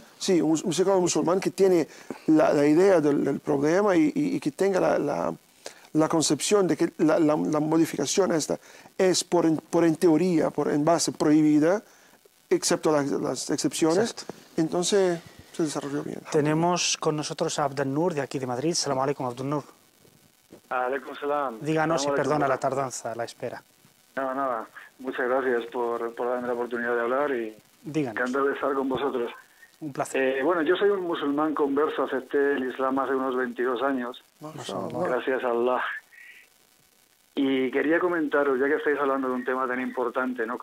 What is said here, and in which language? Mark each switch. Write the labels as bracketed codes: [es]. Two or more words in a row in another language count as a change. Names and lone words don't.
[es] Sí, un psicólogo musulmán que tiene la idea del problema y que tenga la concepción de que la modificación esta es en teoría, en base prohibida, excepto las excepciones. Exacto. Entonces se desarrolló bien. Tenemos con nosotros a Abdel Nur de aquí de Madrid. [ar] سلام عليكم, Abdel Nur. عليكم سلام. [es] Díganos y perdona la tardanza, la espera. Nada. Muchas gracias por darme la oportunidad de hablar y Díganos. encantado de estar con vosotros. Un placer. Bueno, yo soy un musulmán converso, acepté el Islam hace unos 22 años, gracias a Allah. Y quería comentaros, ya que estáis hablando de un tema tan importante, ¿no?